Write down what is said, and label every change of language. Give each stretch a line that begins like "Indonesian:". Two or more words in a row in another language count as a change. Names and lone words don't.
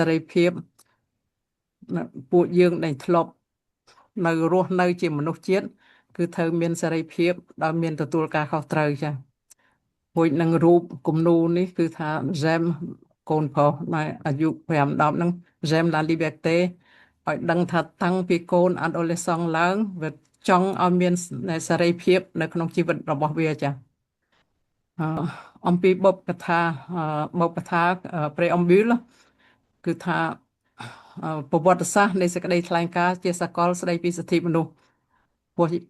Khmer: រីភាពពួកយើងដែលធ្លាប់នៅរស់នៅជាមនុស្សជាតិគឺត្រូវមានសេរីភាពដោយមានទទួល ការខុសត្រូវចា៎រួចនឹងរូបគំនូរនេះគឺថា J'aime កូនប្រុសនៅអាយុ5-10ហ្នឹង
French: J'aime la liberté
Khmer: ឲ្យដឹងថាតាំងពីកូន adolescent ឡើងវាចង់ឲ្យមានសេរីភាពនៅក្នុងជីវិតរបស់វាចា៎អំពីបុព្វកថាpreambule គឺថាប្រវត្តិសាស្ត្រនៃសេចក្តីថ្លែងការណ៍ជាសកលស្តីពីសិទ្ធិមនុស្សពោះ